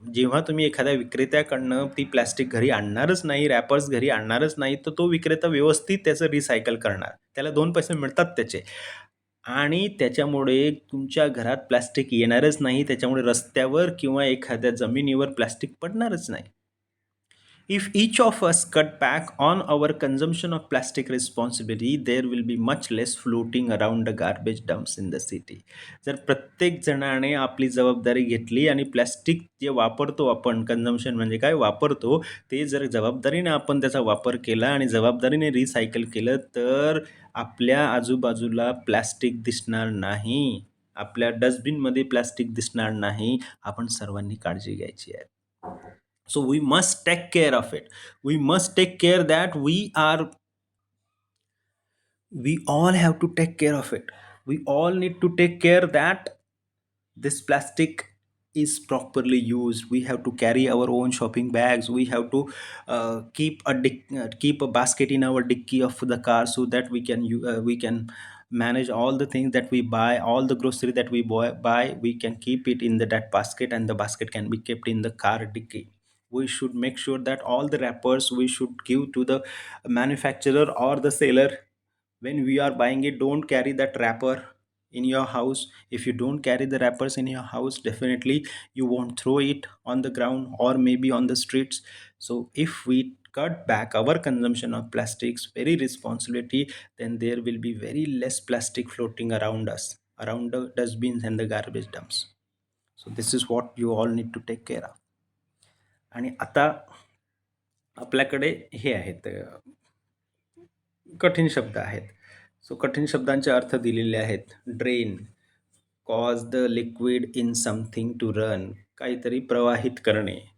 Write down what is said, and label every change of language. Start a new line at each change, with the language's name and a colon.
Marathi: जेव्हा तुम्ही एखाद्या विक्रेत्याकडनं ती प्लॅस्टिक घरी आणणारच नाही, रॅपर्स घरी आणणारच नाही, तर तो विक्रेता व्यवस्थित त्याचं रिसायकल करणार. त्याला 2 पैसे मिळतात त्याचे, आणि त्याच्यामुळे तुमच्या घरात प्लास्टिक येणारच नाही. त्याच्यामुळे रस्त्यावर किंवा एखाद्या जमिनीवर प्लास्टिक पडणारच नाही.
English: If each of us cut back on our consumption of plastic responsibly, there will be much less floating around the garbage dumps in the city.
Marathi: जर प्रत्येक जणाने आपली जबाबदारी घेतली आणि प्लॅस्टिक जे वापरतो आपण, कन्झम्पशन म्हणजे काय वापरतो, ते जर जबाबदारीने आपण त्याचा वापर केला आणि जबाबदारीने रिसायकल केलं, तर आपल्या आजूबाजूला प्लॅस्टिक दिसणार नाही, आपल्या डस्टबिनमध्ये प्लॅस्टिक दिसणार नाही. आपण सर्वांनी काळजी घ्यायची आहे.
English: So we must take care of it. We must take care that we all have to take care of it. We all need to take care that this plastic is properly used. We have to carry our own shopping bags. We have to keep a basket in our dicky of the car, so that we can manage all the things that we buy, all the grocery that we buy. We can keep it in that basket, and the basket can be kept in the car dicky. We should make sure that all the wrappers we should give to the manufacturer or the seller. When we are buying it, don't carry that wrapper in your house. If you don't carry the wrappers in your house, definitely you won't throw it on the ground or maybe on the streets. So if we cut back our consumption of plastics very responsibility, then there will be very less plastic floating around us, around the dustbins and the garbage dumps. So this is what you all need to take care of.
Marathi: आणि आता आपल्याकडे हे आहेत, कठीण शब्द आहेत.
English: so
Marathi: कठीण शब्दांचे अर्थ दिलेले आहेत.
English: drain, cause the liquid in something to run,
Marathi: काहीतरी प्रवाहित करणे.